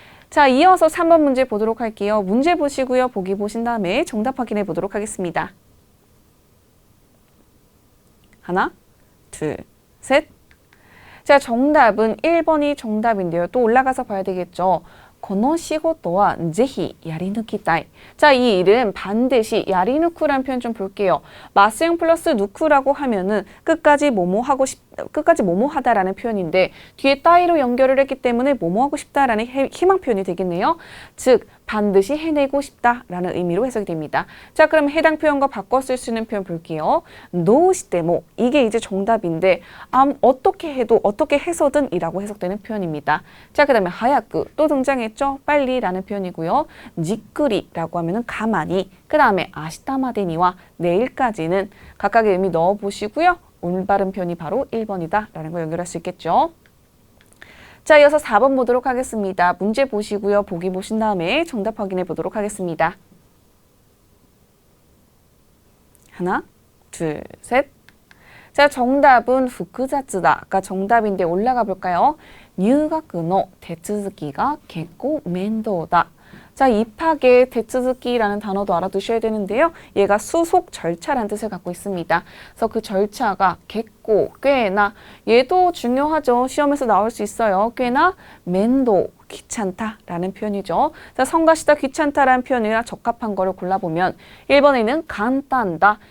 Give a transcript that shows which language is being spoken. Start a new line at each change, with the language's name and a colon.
Korean: 자, 이어서 3번 문제 보도록 할게요. 문제 보시고요. 보기 보신 다음에 정답 확인해 보도록 하겠습니다. 하나, 둘, 셋. 자, 정답은 1번이 정답인데요. 또 올라가서 봐야 되겠죠.
Japanese: この仕事はぜひやり抜きたい.
Korean: 자, 이 일은 반드시 야리누쿠라는 표현 좀 볼게요. 마스형 플러스 누쿠라고 하면은 끝까지 뭐뭐 하다라는 표현인데 뒤에 따위로 연결을 했기 때문에 뭐뭐 하고 싶다라는 희망 표현이 되겠네요. 즉 반드시 해내고 싶다라는 의미로 해석이 됩니다. 자, 그럼 해당 표현과 바꿔 쓸 수 있는 표현 볼게요. 노시테모, 이게 이제 정답인데 어떻게 해도 어떻게 해서든 이라고 해석되는 표현입니다. 자, 그 다음에 하야쿠 또 등장했죠. 빨리라는 표현이고요. 지꾸리라고 하면은 가만히, 그 다음에
Japanese: 아시타마데니와
Korean: 내일까지는 각각의 의미 넣어보시고요. 올바른 표현이 바로 1번이다라는 걸 연결할 수 있겠죠. 자, 이어서 4번 보도록 하겠습니다. 문제 보시고요. 보기 보신 다음에 정답 확인해 보도록 하겠습니다. 하나, 둘, 셋. 자, 정답은 후쿠자츠다가 정답인데 올라가 볼까요?
Japanese: 入学の 手続きが 結構 面倒だ.
Korean: 자, 입학의 대츠즈키라는 단어도 알아두셔야 되는데요. 얘가 수속 절차라는 뜻을 갖고 있습니다. 그래서 그 절차가 겠고, 꽤나, 얘도 중요하죠. 시험에서 나올 수 있어요. 꽤나 면도, 귀찮다라는 표현이죠. 자, 성가시다, 귀찮다라는 표현이랑 적합한 거를 골라보면 1번에는 간단다.